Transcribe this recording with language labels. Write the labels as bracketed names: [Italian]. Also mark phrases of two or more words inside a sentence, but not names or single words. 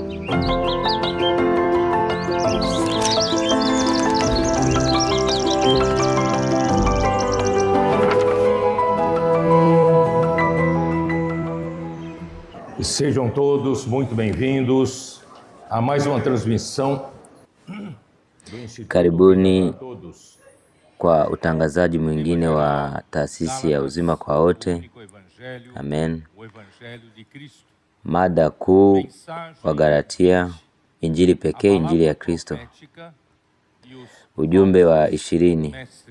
[Portuguese] Sejam todos muito bem-vindos a mais uma transmissão do Instituto. [Swahili] Karibuni kwa utangazaji mwingine wa taasisi ya uzima kwa wote. Amen. Mada kuu wa Galatia, injili pekee, injili ya Kristo. Ujumbe wa 20.